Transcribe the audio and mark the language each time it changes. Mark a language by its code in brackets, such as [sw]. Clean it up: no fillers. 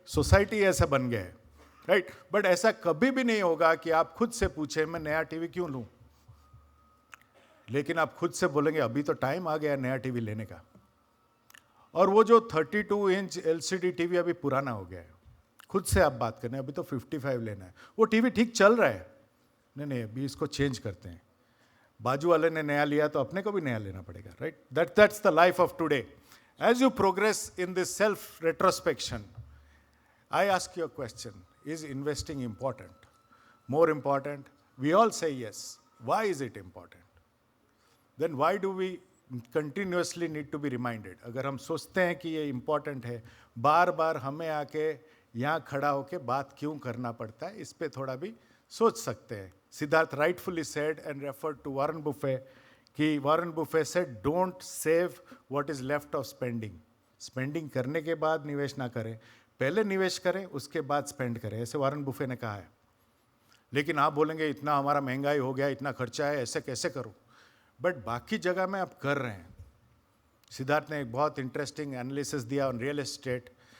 [hi] Society ऐसा बन गया है, राइट? बट ऐसा कभी भी नहीं होगा कि आप खुद से पूछे मैं नया टीवी क्यों लूं, लेकिन आप खुद से बोलेंगे अभी तो टाइम आ गया नया टीवी लेने का। और वो जो 32 इंच LCD टीवी अभी पुराना हो गया है, खुद से आप बात करने अभी तो 55 लेना है, वो टीवी ठीक चल रहा है, नहीं नहीं अभी इसको चेंज करते हैं, बाजू वाले ने नया लिया तो अपने को भी नया लेना पड़ेगा, right? [en] That's the life of today. As you progress in this self retrospection, I ask you a question, is investing important? More important? We all say yes. Why is it important? Then why do we continuously need to be reminded? [hi] अगर हम सोचते हैं कि ये important है, बार बार हमें आके यहाँ खड़ा होके बात क्यों करना पड़ता है, इस पे थोड़ा भी सोच सकते हैं। [en] Siddharth rightfully said and referred to Warren Buffett कि Warren Buffett said, don't save what is left of spending. [hi] Spending करने के बाद निवेश ना करें, पहले निवेश करें उसके बाद स्पेंड करें, ऐसे वारन बुफे ने कहा है। लेकिन आप बोलेंगे इतना हमारा महंगाई हो गया, इतना खर्चा है, ऐसे कैसे करूं? बट बाकी जगह में आप कर रहे हैं। सिद्धार्थ ने एक बहुत इंटरेस्टिंग एनालिसिस दिया [en] On real estate.